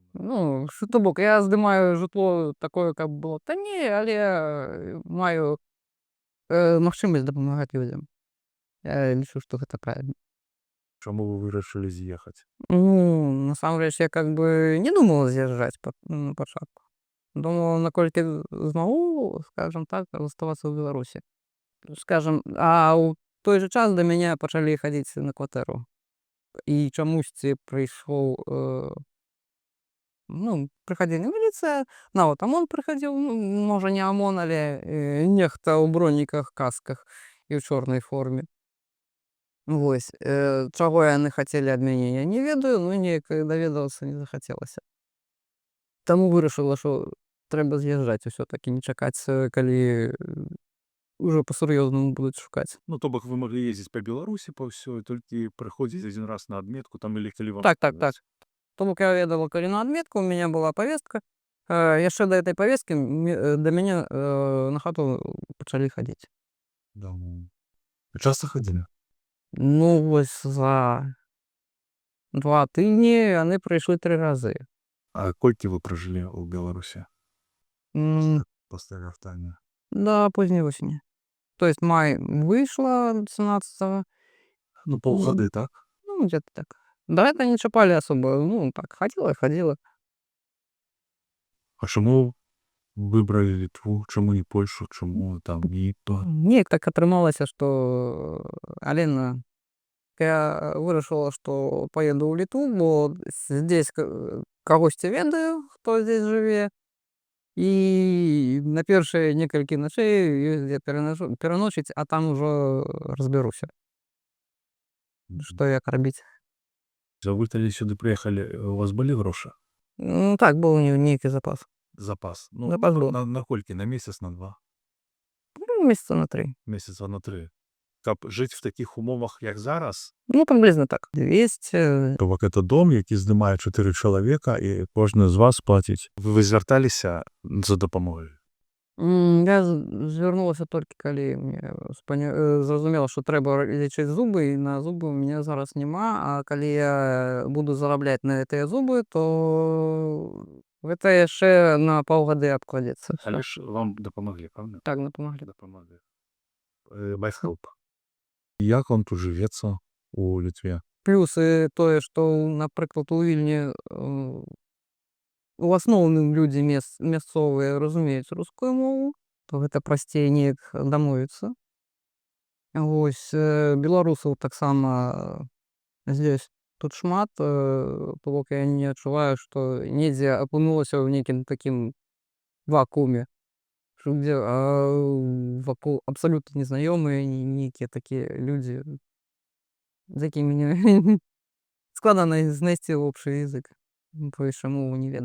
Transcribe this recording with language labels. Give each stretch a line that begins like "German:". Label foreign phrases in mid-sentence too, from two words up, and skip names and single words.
Belarusian: Ну, що то бок, я здымаю жытло такое, каб было танней, але маю магчымасць дапамагаць людзям. Я лічу, што гэта правільна.
Ukrainian: Чому ви вирішили з'їхати? Ну,
Belarusian: насамрэч, я как бы не думала з'язджаць на пачатку. Думала, наколькі змагу, скажам так, заставацца ў Беларусі. Скажам, а ў той жа час да мяне пачалі хадзіць на кватэру. І чамусьці прыйшоў, ну, прыхадзіла міліцыя, нават ОМОН прыхадзіў, ну, можа, не ОМОН, але нехта ў броніках, касках і ў чорнай форме. Вось. Чаго яны хацелі ад мяне, я не ведаю, ну, неяк даведавацца не захацелася. Таму вырашыла, што трэба з'язджаць усё-такі, не чакаць, калі ўжо па-сур'ёзнаму будуць шукаць.
Ukrainian: Ну, то бок ви могли їздити по Білорусі, по всьому, тільки приходити один раз на адметку, там, или коли вам Так.
Russian: сказать.
Belarusian: То бок я ведала, калі на адметку, у мяне была павестка. Яшчэ да этой павесткі да мяне на хату пачалі хадзіць. Да.
Russian: Часто ходили? Ну,
Belarusian: вось за 2 тыдні яны прыйшлі 3 разы.
Ukrainian: А колькі ви прожили у Білорусі? Після вертання?
Belarusian: Да позняй осені.
Russian: То есть май выйшла 17-го. Ну, полгода, так? Ну, где-то так. Да, это не чапали особо.
Belarusian: Ну, так, ходила.
Ukrainian: А чому вибрали Литву? Чому не Польщу? Чому там не то?
Belarusian: Неяк так атрымалася, што Алена, я вырашыла, што поеду ў Літву, бо здесь кагосьці ведаю, хто здесь жыве. І на першыя некалькі начэй я пераночыць, а там ужо разбяруся, што як рабіць.
Ukrainian: Вы тоді сюди приїхали, у вас були гроші? Ну, так,
Belarusian: быў нейкі запас.
Ukrainian: Запас? Ну, Запас був. на колькі? На місяць, на 2?
Russian: Ну, месяца на 3.
Ukrainian: Місяця на 3. Каб жити в таких умовах, як зараз, Ну, приблизно так. 200. то це дом, який знімає 4 чоловіка, і кожен з вас платить. Ви зверталися за допомогою?
Belarusian: Я звярнулася толькі калі мне зразумела, што трэба лечыць зубы, і на зубы
Russian: у меня
Belarusian: зараз няма, а калі я буду зарабляць на гэтыя зубы, то гэта яшчэ на паўгады абкладзецца.
Ukrainian: Але ж вам допомогли, правда?
Belarusian: Так, дапамаглі.
Ukrainian: Допомогли. By help. Як вам тут живеться у Літві?
Belarusian: Плюсы тое, што, напрыклад, у Вільні у асноўным людзі мясцовыя разумеюць рускую мову, то гэта прасцей неяк дамовіцца. Вось, беларусаў таксама здесь тут шмат, то бок я не адчуваю, што недзе апынулася ў нейкім такім вакууме, дзе вакол абсалютна незнаёмыя, нейкія такія людзі, з якімі складана знайсці
Russian: общы язык,
Belarusian: бо яшчэ мову не ведаю.